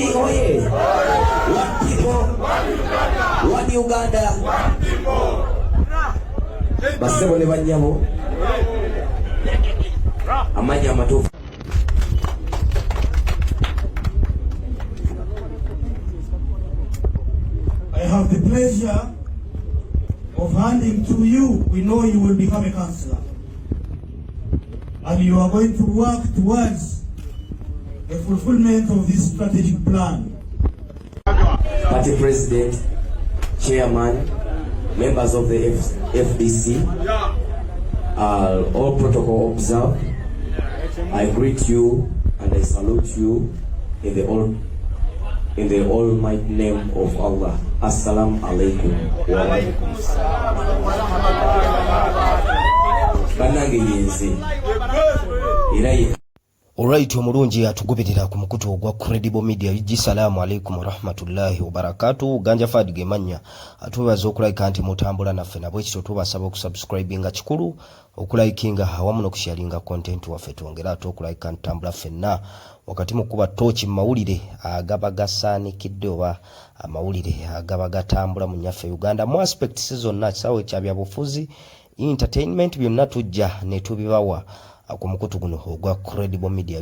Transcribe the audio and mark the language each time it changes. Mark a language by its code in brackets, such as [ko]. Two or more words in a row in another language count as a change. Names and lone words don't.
[en] oye. One people, one Uganda. [lg] Basebo ne banyabo. Amanya amatufu. [en] I have the pleasure of handing to you. We know you will become a councillor, and you are going to work towards the fulfillment of this strategic plan. Party President, Chairman, members of the FDC, all protocol observed. I greet you and I salute you in the almighty name of Allah. [ar] السلام عليكم وعليكم السلام. [lg] Banange yenze. Iraye. Alright, omulungi atugubirira ku mukutu ogwa Credible Media. [ar] السلام عليكم ورحمة الله وبركاته. [lg] Ganja Fadi Gemanya atubaza okulike anti mutambula naffe nabwe ekyo tubasaba okusubscribinga kikulu okulikinga awamu n'okusharinga content waffe twongera okulike anti tambula ffenna wakati mu kuba tochi mawulire agaba gasaanikidde oba amawulire agaba gatambula mu nyaffe Uganda mu aspects zonna kisawe kyabya bufuzi entertainment byonna tujja ne tubibawa ku mukutu guno ogwa Credible Media.